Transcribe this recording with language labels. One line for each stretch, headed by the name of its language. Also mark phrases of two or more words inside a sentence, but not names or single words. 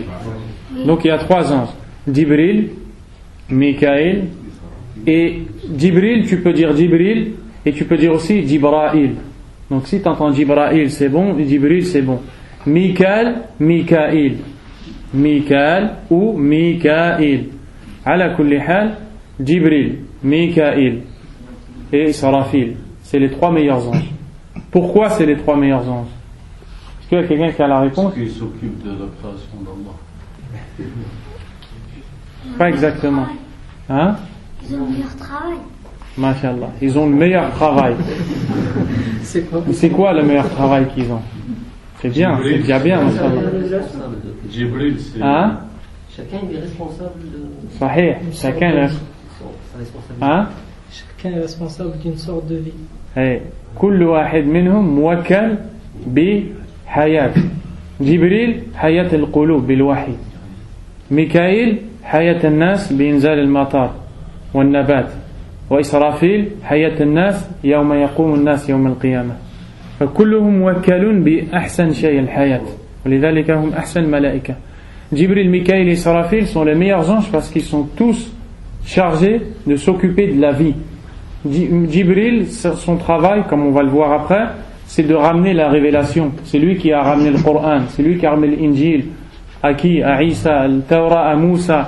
French: Donc il y a 3 anges, Jibril, Mikael, et Jibril, tu peux dire Jibril et tu peux dire aussi Jibrail. Donc si tu entends Jibrail c'est bon, Jibril c'est bon. Mikael, Mikael, Mikael ou Mikael.
Arabic: على كل حال, Jibril,
French: Mikael et Israfil, c'est les 3 meilleurs anges. Pourquoi c'est les 3 meilleurs anges? Est-ce qu'il y a quelqu'un qui a la réponse? Qui s'occupe de la création d'Allah. Pas exactement. Hein? Ils ont le meilleur travail. Masha'Allah. Ils ont le meilleur travail. C'est quoi le meilleur travail qu'ils ont? C'est bien, c'est déjà bien. Jibril, c'est. Hein? Chacun est responsable de. Sahih. Chacun est. Hein? Chacun est responsable d'une sorte de vie.
Arabic: Hey. كل واحد منهم موكل بحياة. جبريل حياة القلوب بالوحي. ميكائيل حياة الناس بإنزال المطر والنبات. وإسرافيل حياة الناس يوم يقوم الناس يوم القيامة. فكلهم موكلون بأحسن شيء الحياة. ولذلك هم أحسن الملائكة.
French: Jibril, Mikaël et Israfil sont les meilleurs anges parce qu'ils sont tous chargés de s'occuper de la vie. Jibril, son travail, comme on va le voir après, c'est de ramener la révélation. C'est lui qui a ramené le Coran, c'est lui qui a ramené l'Injil. À qui? À Isa, le Torah, à Moussa.